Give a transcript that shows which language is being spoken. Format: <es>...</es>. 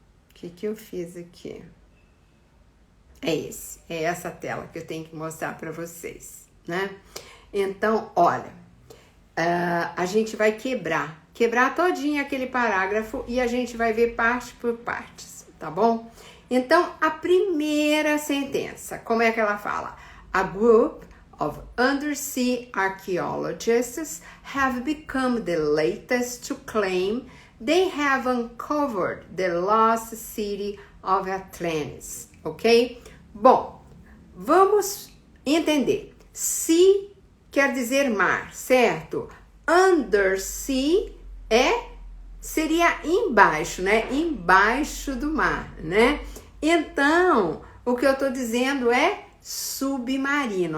<pt>O que eu fiz aqui? É essa tela que eu tenho que mostrar para vocês, né? Então, olha, a gente vai quebrar todinho aquele parágrafo e a gente vai ver parte por partes, tá bom? Então, a primeira sentença, como é que ela fala?</pt> <en>A group of undersea archaeologists have become the latest to claim they have uncovered the lost city of Atlantis, ok?</en> <pt>Bom, vamos entender. Sea quer dizer mar, certo? Undersea seria embaixo, né? Embaixo do mar, né? Então, o que eu tô dizendo é submarino.</pt>